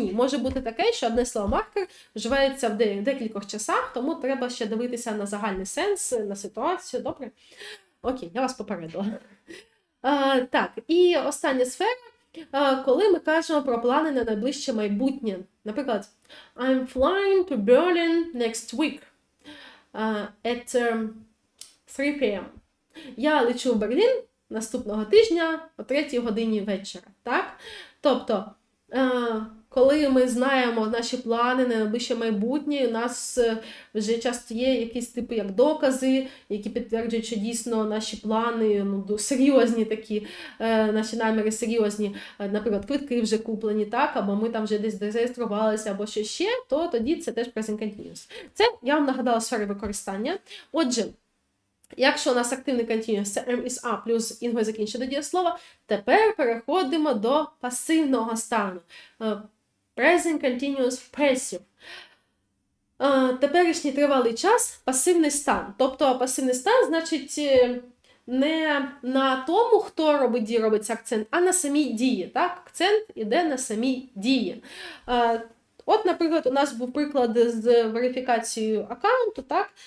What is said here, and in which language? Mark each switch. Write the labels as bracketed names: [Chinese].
[Ukrainian] Ні, може бути таке, що одне слово маркер вживається в декількох часах, тому треба ще дивитися на загальний сенс, на ситуацію, добре? Окей, я вас попередила. Так, і остання сфера, коли ми кажемо про плани на найближче майбутнє. Наприклад, [English] I'm flying to Berlin next week at 3 p.m. [Ukrainian] Я лечу в Берлін наступного тижня о 3 годині вечора. Так? Тобто, коли ми знаємо наші плани на найближче майбутнє, у нас вже часто є якісь типи як докази, які підтверджують, що дійсно наші плани серйозні такі, наші наміри серйозні, наприклад, квитки вже куплені, так, або ми там вже десь зареєструвалися, або що ще, то тоді це теж present continuous. Це я вам нагадала сфери використання. Отже, якщо у нас активний continuous, це am is are плюс інгове закінчення до дієслова, тепер переходимо до пасивного стану. [English] Present continuous passive. [Ukrainian] Теперішній тривалий час – пасивний стан. Тобто пасивний стан, значить, не на тому, хто робить дії, робиться акцент, а на самій дії. Так? Акцент іде на самій дії. От, наприклад, у нас був приклад з верифікацією аккаунту, так?